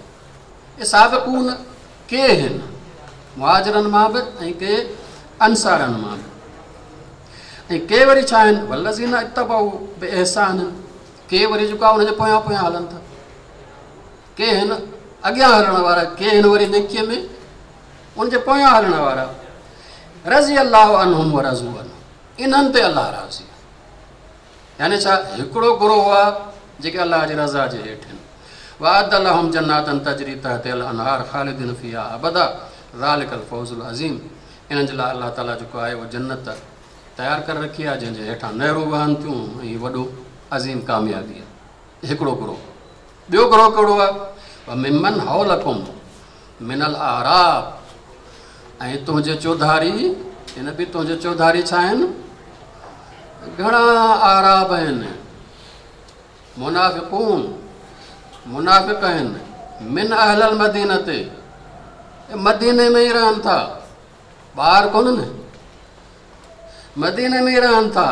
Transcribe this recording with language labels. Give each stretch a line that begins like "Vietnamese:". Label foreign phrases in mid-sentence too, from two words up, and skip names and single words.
Sindhi: इहे साबिक़ून के आहिनि, मुहाजिरनि मां बि ऐं के अंसारनि मां बि। ऐं के वरी छा आहिनि,
Arabic: والذين اتبعوا بإحسان,
Sindhi: के वरी जेको आहे उनजे पोयां पोयां हलनि था। के आहिनि अॻियां हलण वारा, के आहिनि वरी नेकीअ में उनजे पोयां हलण वारा।
Arabic: رضي الله عنهم ورضوا عنه,
Sindhi: इन्हनि ते अलाह राज़ी आहे। यानी छा, हिकिड़ो गुरोह आहे जेके अलाह जी रज़ा जे हेठि आहिनि।
Arabic: وأعد لهم جنات تجري تحتها الأنهار خالدين فيها أبدا ذلك الفوز العظيم.
Sindhi: इन्हनि जे लाइ अलाह ताला जेको आहे उहो जन्नत तयारु करे रखी आहे, जंहिंजे हेठां नहरूं वहनि थियूं, ऐं वॾो अज़ीम कामयाबी आहे। हिकिड़ो गुरोह। ॿियो गुरोह कहिड़ो आहे,
Arabic: ممن حولكم من الأعراب,
Sindhi: ऐं तुंहिंजे चौधारी, हिन बि तुंहिंजे चौधारी छा आहिनि, घणा आराब आहिनि, मुनाफ़िक़ून, मुनाफ़िक़ आहिनि,
Arabic: من أهل المدينة,
Sindhi: मदीने में ई रहनि था, ॿाहिरि कोन्हनि, मदीने में ई रहनि था।